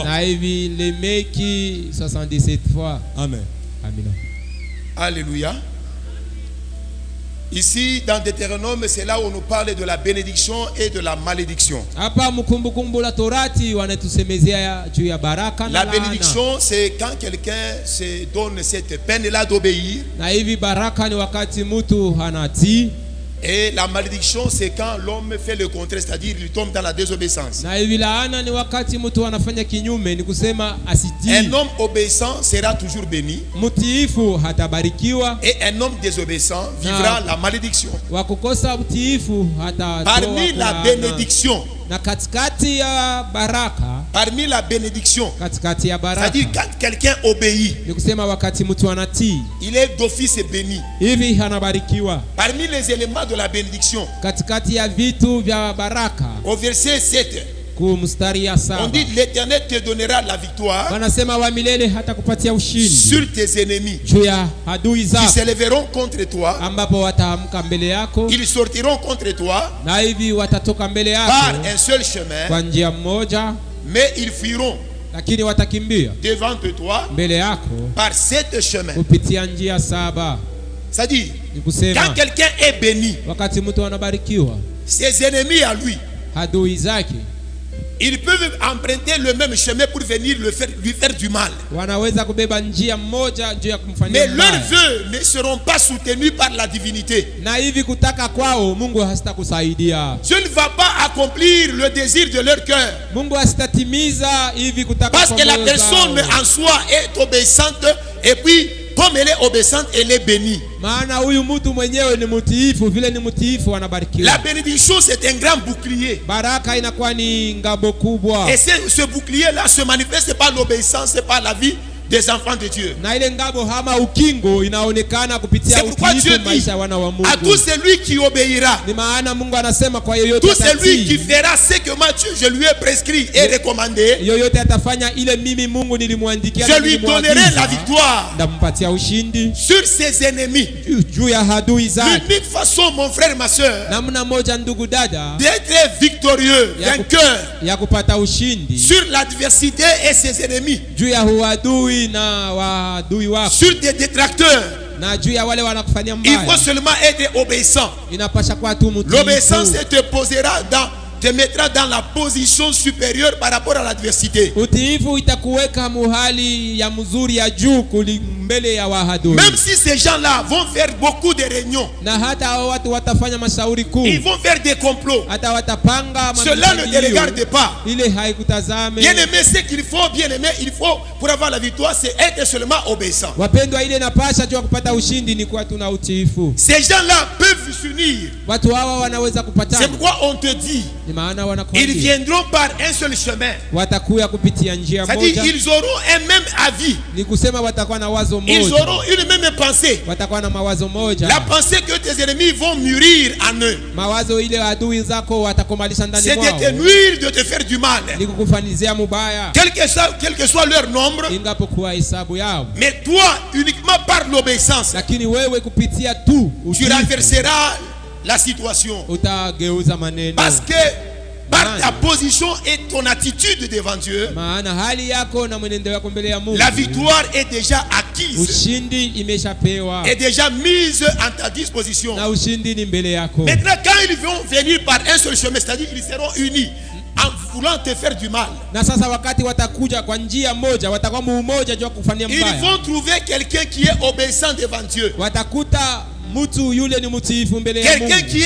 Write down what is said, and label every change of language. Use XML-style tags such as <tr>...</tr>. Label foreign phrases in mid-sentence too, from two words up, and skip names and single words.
<sw>na hivi Lemeki 77 fois. Amen. Amina.</sw> <fr>Alléluia. Ici, dans Deutéronome, c'est là où on nous parle de la bénédiction et de la malédiction.</fr> <sw>Hapa mkumbukumbu la Torati wanatusemezea juu ya baraka na</sw> <fr>La</fr> <sw>laana.</sw> <fr>bénédiction, c'est quand quelqu'un se donne cette peine-là d'obéir.</fr> <sw>Na hivi baraka ni wakati mtu hanatii,</sw> <fr>Et la malédiction, c'est quand l'homme fait le contraire, c'est-à-dire il tombe dans la désobéissance.</fr> <sw>na hivi laana ni wakati mtu anafanya kinyume, ni kusema</sw> <fr>Un</fr> <sw>asitii.</sw> <fr>homme obéissant sera toujours béni.</fr> <sw>Mtiifu hatabarikiwa,</sw> <fr>Et un homme désobéissant vivra la malédiction.</fr> <sw>wa kukosa utiifu hatatoa</sw> <fr>Parmi la</fr> <sw>laana.</sw> <fr>bénédiction,</fr> <sw>Na katikati ya baraka,</sw> <fr>parmi la bénédiction,</fr> <sw>katikati ya baraka</sw> <fr>c'est-à-dire quand quelqu'un obéit,</fr> <sw>ni kusema wakati mtu anatii,</sw> <fr>il est d'office béni.</fr> <sw>hivi anabarikiwa.</sw> <fr>Parmi les éléments de la bénédiction,</fr> <sw>Katikati ya vitu vya baraka,</sw> <fr>au verset 7,</fr> <sw>ku mstari ya</sw> <fr>on 7 dit l'Éternel te donnera la victoire</fr> <sw>wanasema wa milele hata kupatia ushindi</sw> <fr>sur tes ennemis</fr> <sw>juu ya adui</sw> <fr>qui</fr> <sw>zako,</sw> <fr>s'élèveront contre toi.</fr> <sw>ambapo wataamka mbele yako,</sw> <fr>Ils sortiront contre toi</fr> <sw>na hivi watatoka mbele</sw> <fr>par</fr> <sw>yako</sw> <fr>un seul chemin,</fr> <sw>kwa njia moja,</sw> <fr>mais ils fuiront</fr> <sw>lakini watakimbia</sw> <fr>devant toi</fr> <sw>mbele yako</sw> <fr>par 7 chemins.</fr> <sw>kupitia njia 7.</sw> <fr>C'est-à-dire,</fr> <sw>Ni</sw> <fr>quand</fr> <sw>kusema</sw> <fr>quelqu'un est béni,</fr> <sw>wakati mtu anabarikiwa,</sw> <fr>ses ennemis à lui,</fr> <sw>adui zake</sw> <fr>ils peuvent emprunter le même chemin pour venir lui faire du mal.</fr> <sw>wanaweza kubeba njia moja juu ya kumfanyia</sw> <fr>Mais leurs</fr> <sw>mbaya,</sw> <fr>vœux ne seront pas soutenus par la divinité.</fr> <sw>na hivi kutaka kwao Mungu hasitakusaidia.</sw> <fr>Dieu ne va pas accomplir le désir de leur cœur.</fr> <sw>Mungu hasitatimiza hivi kutaka</sw> <fr>Parce</fr> <sw>kwa</sw> <fr>que la</fr> <sw>moyo</sw> <fr>personne</fr> <sw>zao.</sw> <fr>en soi est obéissante. Et puis, comme elle est obéissante, elle est bénie.</fr> <sw>Maana huyu mtu mwenyewe ni mtiifu, vile ni mtiifu anabarikiwa.</sw> <fr>La bénédiction, c'est un grand bouclier.</fr> <sw>Baraka inakuwa ni ngabo kubwa,</sw> <fr>Et ce bouclier-là se manifeste par l'obéissance et par la vie des enfants de Dieu.</fr> <sw>na ile ngabo hama ukingo inaonekana kupitia</sw> <fr>C'est pourquoi Dieu</fr> <sw>utiifu</sw> <fr>dit</fr> <sw>maisha ya wana wa</sw> <fr>à tout</fr> <sw>Mungu.</sw> <fr>celui qui obéira,</fr> <sw>Ni maana Mungu anasema kwa yoyote</sw> <fr>tout celui qui</fr> <sw>atatii,</sw> <fr>fera ce que moi je lui ai prescrit et recommandé,</fr> <sw>yoyote atafanya ile mimi Mungu nilimwandikia</sw> <fr>je</fr> <sw>na</sw> <fr>lui donnerai</fr> <sw>nilimwagiza,</sw> <fr>la victoire</fr> <sw>ndampatia ushindi</sw> <fr>sur ses ennemis.</fr> <sw>juu ya adui zake.</sw> <fr>L'unique façon, mon frère, ma soeur,</fr> <sw>Namna moja, ndugu dada,</sw> <fr>d'être victorieux, vainqueur</fr> <sw>ya kupata ushindi</sw> <fr>sur l'adversité et ses ennemis,</fr> <sw>juu ya uadui na waadui wako,</sw> <fr>sur tes détracteurs,</fr> <sw>na juu ya wale wanakufanyia</sw> <fr>il faut</fr> <sw>mbaya,</sw> <fr>seulement être obéissant.</fr> <sw>inapasha kuwa tu</sw> <fr>L'obéissance</fr> <sw>mtiifu.</sw> <fr>te mettra dans la position supérieure par rapport à l'adversité.</fr> <sw>Utiifu itakuweka muhali ya mzuri ya juu mbele ya wahadui.</sw> <fr>Même si ces gens-là vont faire beaucoup de réunions,</fr> <sw>Na hata hao watu watafanya mashauri kuu,</sw> <fr>ils vont faire des complots,</fr> <sw>hata watapanga</sw> <fr>cela ne te regarde pas.</fr> <sw>ile haikutazame.</sw> <fr>Bien aimé, ce qu'il faut, bien aimé, il faut pour avoir la victoire, c'est être seulement obéissant.</fr> <sw>Wapendwa, ile napasha juu kupata ushindi ni kuwa tuna utiifu.</sw> <fr>Ces gens-là peuvent s'unir.</fr> <sw>Watu hawa wanaweza</sw> <fr>C'est</fr> <sw>kupatana,</sw> <fr>pourquoi on te dit,</fr> <sw>ni maana</sw> <fr>ils</fr> <sw>wanakwambia</sw> <fr>viendront par un seul chemin.</fr> <sw>watakuya kupitia njia</sw> <fr>C'est-à-dire,</fr> <sw>moja,</sw> <fr>ils auront un même avis.</fr> <sw>ni kusema watakuwa na wazo</sw> <fr>Ils</fr> <sw>moja,</sw> <fr>auront une même pensée.</fr> <sw>watakuwa na mawazo moja.</sw> <fr>La pensée que tes ennemis vont mûrir en eux,</fr> <sw>Mawazo ile adui zako watakomalisha ndani</sw> <fr>c'est de</fr> <sw>mwao,</sw> <fr>te nuire, de te faire du mal.</fr> <sw>ni kukufanizia mubaya,</sw> <fr>Quel que soit leur nombre,</fr> <sw>ingapokuwa hesabu yao.</sw> <fr>mais toi, uniquement par l'obéissance,</fr> <sw>Lakini wewe kupitia tu</sw> <fr>tu</fr> <sw>utiifu,</sw> <fr>renverseras la situation.</fr> <sw>utageuza maneno,</sw> <fr>Parce que par ta position et ton attitude devant Dieu,</fr> <sw>maana hali yako na mwenendo wako mbele ya Mungu,</sw> <fr>la victoire est déjà acquise,</fr> <sw>ushindi imeshapewa</sw> <fr>est déjà mise à ta disposition.</fr> <sw>na ushindi ni mbele yako.</sw> <fr>Maintenant, quand ils vont venir par un seul chemin, c'est-à-dire ils seront unis en voulant te faire du mal,</fr> <sw>Na sasa wakati watakuja kwa njia moja, watakuwa muumoja juu ya kufanyia</sw> <fr>ils</fr> <sw>mbaya,</sw> <fr>vont trouver quelqu'un qui est obéissant devant Dieu.</fr> <sw>watakuta mtu yule ni mtiifu mbele ya</sw> <fr>Quelqu'un</fr> <sw>Mungu,</sw>